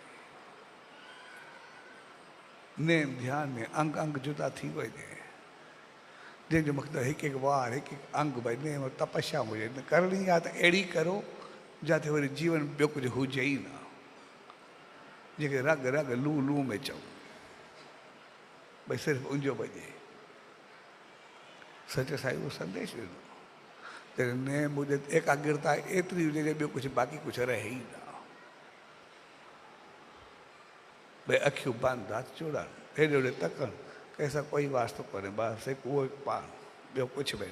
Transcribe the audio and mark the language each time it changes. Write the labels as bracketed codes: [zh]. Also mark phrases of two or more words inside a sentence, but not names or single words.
[sd] नेम ध्यान में अंग अंग जुदा थी वञे, जंहिंजो मक़सदु हिकु हिकु वार हिकु हिकु अंग भई नेम तपस्या हुजे, करणी आहे त अहिड़ी करो जिते वरी जीवन ॿियो कुझु हुजे ई न, जेके रग रग लू लू में चऊं भई सिर्फ़ु उनजो वञे। सच साईं उहो संदेश ॾिनो, जॾहिं नेम हुजे एकाग्रता एतिरी हुजे जो ॿियो कुझु बाक़ी कुझु रहे ई न। भई अखियूं बंदि, हथ जोड़नि, हेॾे होॾे तकनि, कंहिंसां कोई वास्तो कोन्हे, बसि हिकु उहो हिकु पाण, ॿियो कुझु बि न।